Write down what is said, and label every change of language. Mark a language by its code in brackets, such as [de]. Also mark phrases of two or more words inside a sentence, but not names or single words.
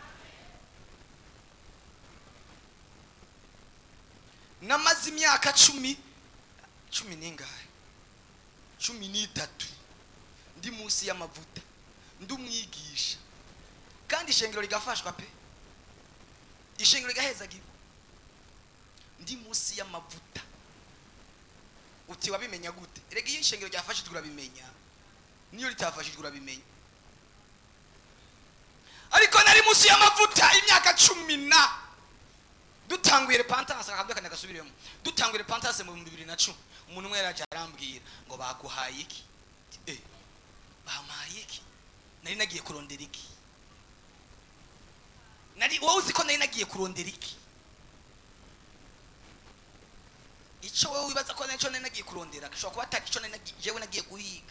[rn] Namaze imyaka 10 n'ingahe 13 ndi munsi y'amavuta, ndi umwigisha, kandi ishengero rigafashwa pe, ishengero rigahezagira, ndi munsi y'amavuta. Uti wabimenya gute? Erega iyo ishengero ryafashijwe urabimenya, niyo litafashijwe urabimenya. Ariko nari munsi y'amavuta imyaka 10 dutanguye repentance, akabyo kandi agasubiremo, dutanguye repentance mu 2010. Umuntu umwe yaraje arambwira ngo baguhaye iki? Bamaye iki? Nari nagiye kurondera iki? Nari wowe uzi ko nari nagiye kurondera iki? Ico wewe wibaza ko nari nagiye kurondera, kishobora kuba atari ico jewe nagiye guhiga.